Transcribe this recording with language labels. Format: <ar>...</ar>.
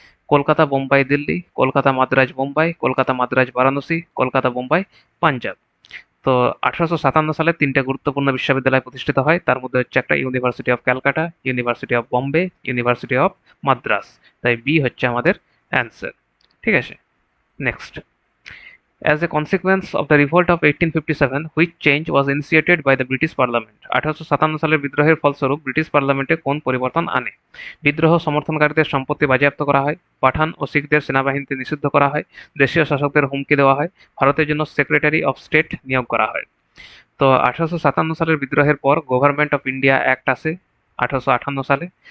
<bn>কলকাতা, বোম্বাই, দিল্লি, কলকাতা, মাদ্রাজ, বোম্বাই, কলকাতা, মাদ্রাজ, বারাণসী, কলকাতা, বোম্বাই, পাঞ্জাব। তো 1857 সালে তিনটে গুরুত্বপূর্ণ বিশ্ববিদ্যালয় প্রতিষ্ঠিত হয়, তার মধ্যে হচ্ছে একটা university of Calcutta, university of Bombay, university of Madras. তাই বি হচ্ছে আমাদের অ্যান্সার, ঠিক আছে?</bn> <en>Next, as a consequence of the revolt of 1857, which change was initiated by the British Parliament?</en> <bn>1857 সালের বিদ্রোহের ফলস্বরূপ ব্রিটিশ পার্লামেন্টে কোন পরিবর্তন আনে? বিদ্রোহ সমর্থনকারীদের সম্পত্তি বাজেয়াপ্ত করা হয়, পাঠান ও শিখদের সেনাবাহিনীতে নিষিদ্ধ করা হয়, দেশীয় শাসকদের হুমকি দেওয়া হয়, ভারতের জন্য সেক্রেটারি অফ স্টেট নিয়োগ করা হয়। তো 1857 সালের বিদ্রোহের পর গভর্নমেন্ট অফ ইন্ডিয়া অ্যাক্ট আসে 1858 সালে।</bn>